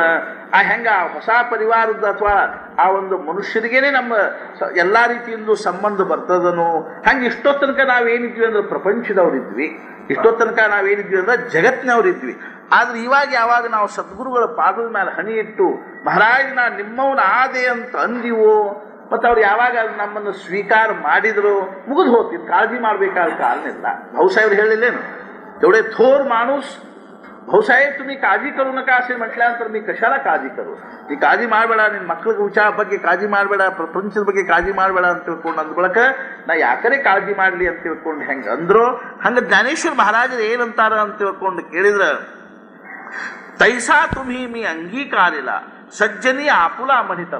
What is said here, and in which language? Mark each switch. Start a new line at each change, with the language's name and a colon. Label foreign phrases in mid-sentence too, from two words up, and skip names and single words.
Kannada: ಹೆಂಗ ಹೊಸ ಪರಿವಾರದ ಅಥವಾ ಆ ಒಂದು ಮನುಷ್ಯರಿಗೇನೆ ನಮ್ಮ ಎಲ್ಲಾ ರೀತಿಯಿಂದ ಸಂಬಂಧ ಬರ್ತದನು, ಹಂಗೆ ಇಷ್ಟೋ ತನಕ ನಾವೇನಿದ್ವಿ ಅಂದ್ರೆ ಪ್ರಪಂಚದವ್ರಿದ್ವಿ, ಇಷ್ಟೋ ತನಕ ನಾವೇನಿದ್ವಿ ಅಂದ್ರೆ ಜಗತ್ತಿನವ್ರಿದ್ವಿ. ಆದ್ರೆ ಇವಾಗ ಯಾವಾಗ ನಾವು ಸದ್ಗುರುಗಳ ಪಾದದ ಮೇಲೆ ಹಣಿ ಇಟ್ಟು ಮಹಾರಾಜ್ ನಾ ನಿಮ್ಮವನ ಆದೆ ಅಂತ ಅಂದಿವೋ, ಮತ್ತು ಅವ್ರು ಯಾವಾಗ ನಮ್ಮನ್ನು ಸ್ವೀಕಾರ ಮಾಡಿದ್ರು ಮುಗಿದು ಹೋಗ್ತಿತ್ತು, ಕಾಳಜಿ ಮಾಡಬೇಕಾದ ಕಾರಣ ಇಲ್ಲ.
Marathi: भाऊसाहेब ಹೇಳಿಲ್ಲೇನು, तेवढे थोर माणूस भाऊसाहेब तुम्ही काळजी करू नका असे म्हटल्यानंतर मी कशाला काळजी करू,
Kannada: ನೀ ಕಾಳಜಿ ಮಾಡಬೇಡ, ನಿನ್ನ ಮಕ್ಕಳ ವಿಚಾರ ಬಗ್ಗೆ ಕಾಳಜಿ ಮಾಡಬೇಡ, ಪ್ರಪಂಚದ ಬಗ್ಗೆ ಕಾಳಜಿ ಮಾಡಬೇಡ ಅಂತ ತಿಳ್ಕೊಂಡು ಅಂದ ಬಳಕ ನಾ ಯಾಕರೆ ಕಾಳಜಿ ಮಾಡಲಿ ಅಂತ ತಿಳ್ಕೊಂಡು ಹೆಂಗೆ ಅಂದ್ರು, ಹಂಗೆ ಜ್ಞಾನೇಶ್ವರ ಮಹಾರಾಜರು ಏನಂತಾರ ಅಂತ ತಿಳ್ಕೊಂಡು ಕೇಳಿದ್ರೆ,
Marathi: तैसा तुम्ही मी अंगीकारिला सज्जनी आपुला म्हणितला.